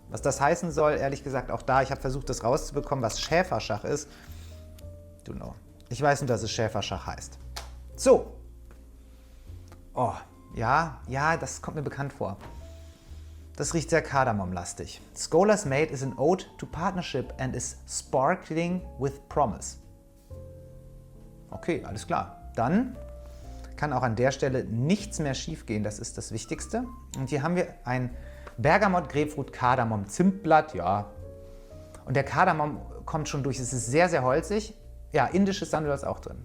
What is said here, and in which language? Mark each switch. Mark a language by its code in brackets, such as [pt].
[de] Was das heißen soll, ehrlich gesagt auch da, ich habe versucht, das rauszubekommen, was Schäferschach ist. Du know. Ich weiß nur, dass es Schäferschach heißt. So. Oh, ja, das kommt mir bekannt vor. Das riecht sehr kardamomlastig. [en] Scholar's Mate is an ode to partnership and is sparkling with promise. [de] Okay, alles klar. Dann kann auch an der Stelle nichts mehr schief gehen, das ist das Wichtigste. Und hier haben wir ein Bergamot, Grapefruit, Kardamom, Zimtblatt, ja. Und der Kardamom kommt schon durch, es ist sehr, sehr holzig. Ja, indisches Sandelholz auch drin.